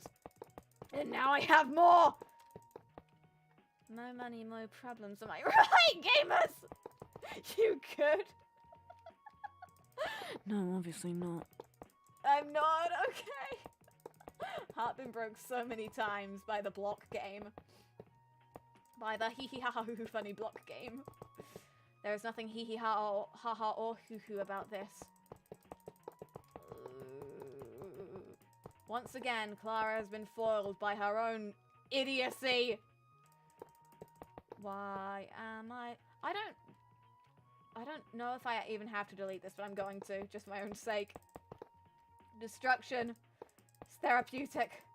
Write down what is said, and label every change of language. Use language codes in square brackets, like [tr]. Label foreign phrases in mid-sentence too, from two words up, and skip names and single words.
[en] And now I have more. No money, no problems. Am I right, gamers? You could. No, obviously not. I'm not, okay. Heart been broke so many times by the block game. By the hee-hee-ha-ha-hoo-hoo funny block game. There is nothing hee-hee-ha or ha-ha or hoo-hoo about this. Once again, Clara has been foiled by her own idiocy. Why am I don't know if I even have to delete this, but I'm going to, just for my own sake. Destruction. It's therapeutic.